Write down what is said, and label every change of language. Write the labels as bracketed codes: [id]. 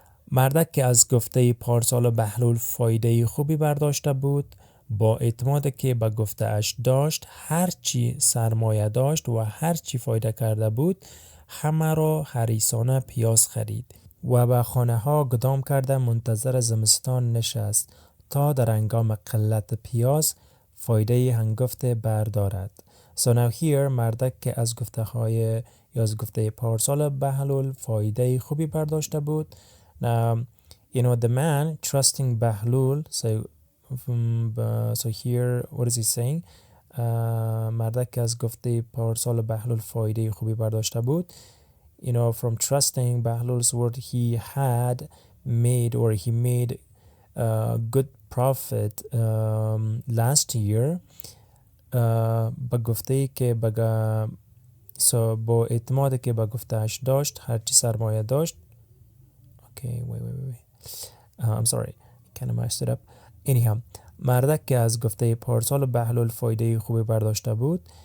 [fa] مردک که از گفته پارسال بهلول فایده خوبی برداشته بود، با اعتماد که به گفته اش داشت، هرچی سرمایه داشت و هرچی فایده کرده بود، همه را حریصانه پیاز خرید و به خانه ها گدام کرده منتظر زمستان نشست تا در هنگام قلت پیاز فایده هنگفته بردارد. [en] So now here [fa] مردک که از از گفته پارسال بهلول فایده خوبی برداشته بود. [en] Now, the man trusting Bahlul, so here, what is he saying? [fa] مردک که از گفته پارسال بهلول فایده خوبی برداشته بود. [en] From trusting Bahlul's word, he made good profit last year. [fa] با گفته که با اعتماد که با گفتهش داشت، هرچی سرمایه داشت. [en] Okay, wait. I'm sorry. Kind of messed it up. [fa] Anyhow, مردک که از گفته پارسال بهلول فایده خوبی برداشته بود.